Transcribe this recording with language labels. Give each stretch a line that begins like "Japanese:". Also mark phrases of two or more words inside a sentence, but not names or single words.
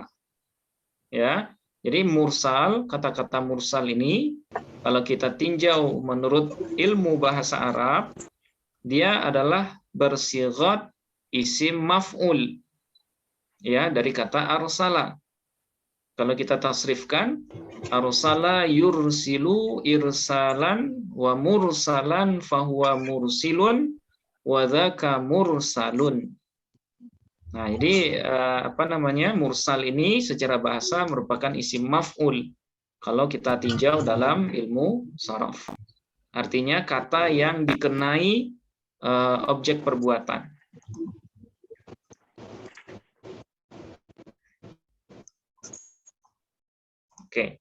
Indonesian: Ya, jadi mursal, kata-kata mursal ini kalau kita tinjau menurut ilmu bahasa Arab, dia adalah bersighat
Arabic: اسم مفعول,
Indonesian: ya, dari kata arsala. Kalau kita tasrifkan,
Arabic: أرسل يرسل إرسالا ومرسلا فهو مرسل وذاك مرسل.
Indonesian: Nah, jadi mursal ini secara bahasa merupakan
Arabic: اسم مفعول
Indonesian: kalau kita tinjau dalam ilmu sharaf. Artinya kata yang dikenai objek perbuatan. Oke.